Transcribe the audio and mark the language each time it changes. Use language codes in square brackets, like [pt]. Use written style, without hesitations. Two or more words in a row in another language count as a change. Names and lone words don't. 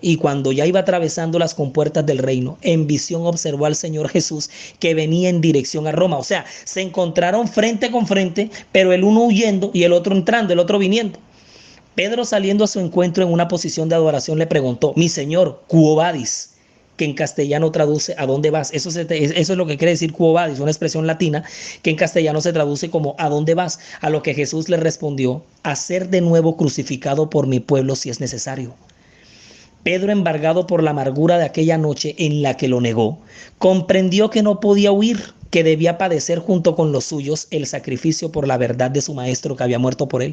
[es] Y cuando ya iba atravesando las compuertas del reino, en visión observó al Señor Jesús que venía en dirección a Roma. O sea, se encontraron frente con frente, pero el uno huyendo y el otro entrando, el otro viniendo. Pedro, saliendo a su encuentro en una posición de adoración, le preguntó: mi Señor, [la] quo vadis, [es] que en castellano traduce ¿a dónde vas? Eso es lo que quiere decir [la] quo vadis, [es] una expresión latina que en castellano se traduce como ¿a dónde vas? A lo que Jesús le respondió: a ser de nuevo crucificado por mi pueblo si es necesario. Pedro, embargado por la amargura de aquella noche en la que lo negó, comprendió que no podía huir, que debía padecer junto con los suyos el sacrificio por la verdad de su maestro que había muerto por él.